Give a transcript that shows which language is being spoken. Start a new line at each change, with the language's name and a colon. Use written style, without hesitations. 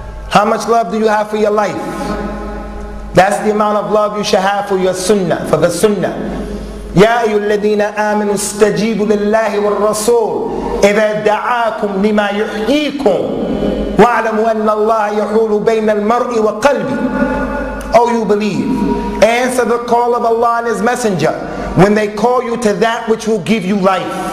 English: How much love do you have for your life? That's the amount of love you should have for your sunnah, for the sunnah.
Arabic: يا أيها الذين آمنوا استجيبوا لله والرسول إذا دعاكم لما يحييكم واعلموا أن الله يحول بين المرء وقلبه.
English: Oh, you believe, answer the call of Allah and His Messenger when they call you to that which will give you life.